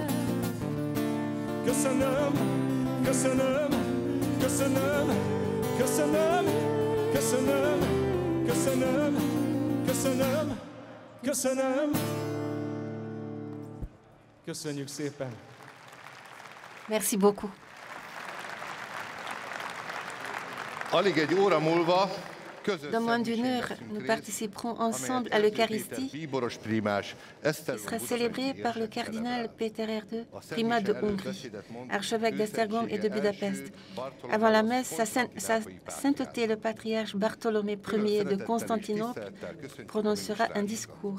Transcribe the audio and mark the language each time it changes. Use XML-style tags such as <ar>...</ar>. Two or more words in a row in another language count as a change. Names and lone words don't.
<hu>köszönöm, köszönöm, köszönöm, köszönöm, köszönöm, köszönöm, köszönöm, köszönöm. Köszönjük szépen!</hu> <fr>Merci beaucoup.</fr> <hu>Alig egy óra múlva</hu> <fr>Dans moins d'une heure, nous participerons ensemble à l'Eucharistie qui sera célébrée par le cardinal Péter Erdő, primat de Hongrie, archevêque d'Esztergom et de Budapest. Avant la messe, sa sainteté le patriarche Bartholomé Ier de Constantinople prononcera un discours.</fr>